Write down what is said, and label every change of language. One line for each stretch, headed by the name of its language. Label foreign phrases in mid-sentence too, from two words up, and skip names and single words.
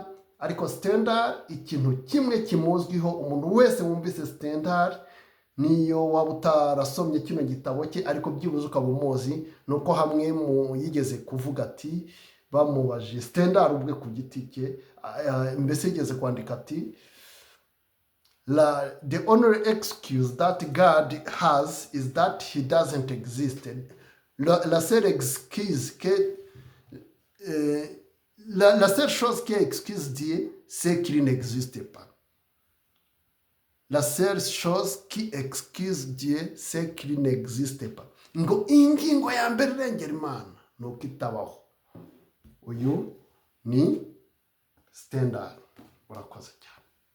Kinyarwanda: Ariko Stendhal ikintu kimwe kimuzwiho, umuntu wese wumvise Stendhal niyo waba utarasomye kino gitabo cye ariko byibuze ukaba umuzi, nuko hamwe mu yigeze kuvuga ati, bamubaje Stendhal ubwe ku giti cye, mbese yigeze kwandika ati
English: the only excuse that God has is that he doesn't exist.
French: La seule excuse la seule chose qui excuse Dieu, c'est qu'il n'existe pas. La seule chose qui excuse Dieu, c'est qu'il n'existe pas.
Kinyarwanda: Ngo ingingo ya mbere irengera Imana nuko itabaho. Uyu ni Stendhal. Murakoze cyane.